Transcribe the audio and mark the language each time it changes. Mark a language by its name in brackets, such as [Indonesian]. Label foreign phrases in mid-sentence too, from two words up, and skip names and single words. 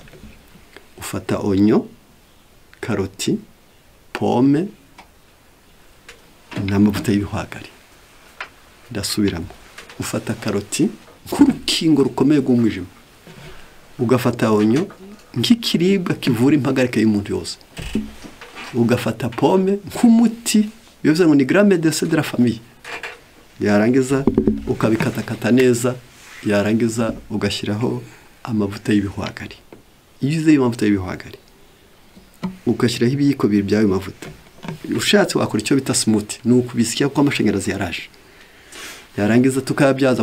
[Kinyarwanda] Ufata onyo, karoti, pome n'amavuta y'ibihwagari. Ndasubiramo, ufata karoti nk'urukingo rukomeye rw'umwijima, ugafata onyo nk'ikiribwa kivura impagarike y'umuntu yose, ugafata pome nk'umuti bivuze ngo ni [French] grand médecin de la famille, [Kinyarwanda] yarangiza ukabikatakata neza, yarangiza ugashyiraho amavuta y'ibihwagari. Iyo uze amavuta y'ibihwagari ugashyiraho ibiyiko bibiri by'ayo mavuta, ushatse wakora icyo bita smoothie, ni ukubisya kuko amashanyarazi yaraje, yarangiza tukayabyaza.